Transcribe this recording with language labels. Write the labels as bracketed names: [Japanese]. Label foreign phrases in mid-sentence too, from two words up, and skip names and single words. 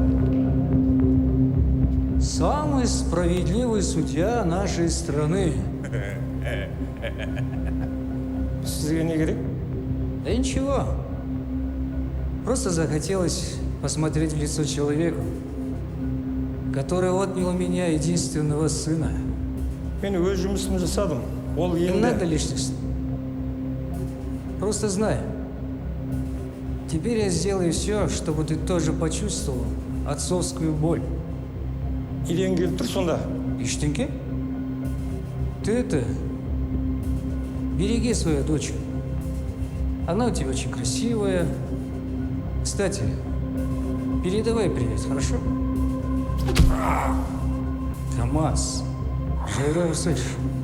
[Russian] Самый справедливый судья нашей страны. [Kazakh] Сізге не керек? [Russian] Да ничего. Просто захотелось посмотреть в лицо человеку, который отнял у меня единственного сына. [Kazakh] Мен өз жұмысымды жасадым. Ол [Russian] Не надо [Kazakh] енді... [Russian] лишних слов. Просто знай. Теперь я сделаю все, чтобы ты тоже почувствовал отцовскую боль. [Kazakh] Неден келіп тұр сонда? Ештеңке? [Russian] Ты это... береги свою дочь. Она у тебя очень красивая. Кстати, передавай привет, хорошо? КамАЗ. Жирой услышишь.